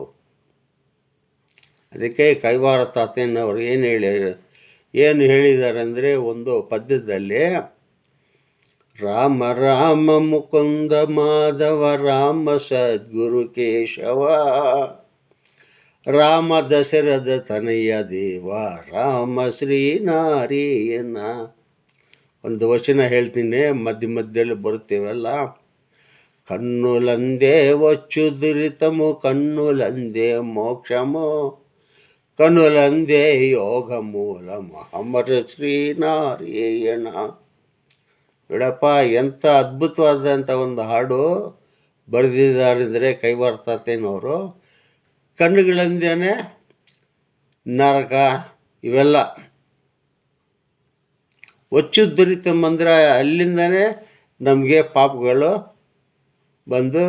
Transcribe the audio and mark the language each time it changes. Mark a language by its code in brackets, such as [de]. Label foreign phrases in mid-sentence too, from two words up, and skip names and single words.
[kn] ಅದಕ್ಕೆ ಕೈವಾರ ತಾತಯ್ಯನವರು ಏನು ಹೇಳಿದ್ದಾರೆ ಅಂದರೆ, ಒಂದು ಪದ್ಯದಲ್ಲಿ, ರಾಮ ರಾಮ ಮುಕುಂದ ಮಾಧವ ರಾಮ ಸದ್ಗುರು ಕೇಶವ ರಾಮ ದಶರಥ ತನಯ ದೇವ ರಾಮ ಶ್ರೀನಾರಾಯಣ. ಒಂದು ವಚನ ಹೇಳ್ತೀನಿ, ಮಧ್ಯದಲ್ಲಿ ಬರುತ್ತೇವಲ್ಲ. [te] కన్నులందే వచ్చు దురితము కన్నులందే మోక్షము కన్నులందే యోగ మూలము అమర శ్రీనారాయణ. [kn] ನೋಡಪ್ಪ, ಎಂಥ ಅದ್ಭುತವಾದಂಥ ಒಂದು ಹಾಡು ಬರೆದಿದ್ದಾರೆ ಅಂದರೆ ಕೈವಾರ ತಾತಯ್ಯನವರು. ಕಣ್ಣುಗಳಿಂದನೇ ನರಕ ಇವೆಲ್ಲ ಒಚ್ಚು ದುರಿತಂಬಂದ್ರೆ ಅಲ್ಲಿಂದನೇ ನಮಗೆ ಪಾಪಗಳು ಬಂದು.